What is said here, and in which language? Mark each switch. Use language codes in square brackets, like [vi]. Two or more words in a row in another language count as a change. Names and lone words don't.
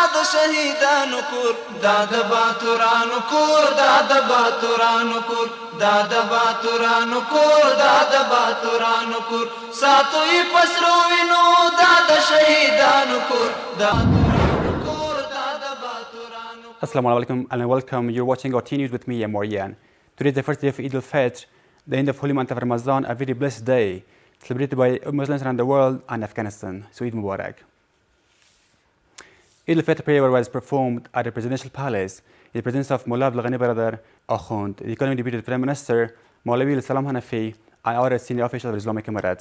[ps] شهیدانو کور دا د باتورانو کور دا د باتورانو کور دا د باتورانو کور دا د باتورانو کور ساتوي پسرو وینو دا د شهیدانو کور دا [ar] السلام عليكم [en] and welcome. You're watching RTA News with me, Amorian. Today is the first day of Eid al-Fitr, the end of holy month of Ramadan, a very blessed day, celebrated by Muslims around the world and Afghanistan. So [ar] عيد مبارك. [en] Eid al-Fitr prayer was performed at the presidential palace in the presence of Mullah Abdul Ghani brother Akhund, the economic deputy prime minister, Maulawi Salam Hanafi, and other senior officials of the Islamic Emirate.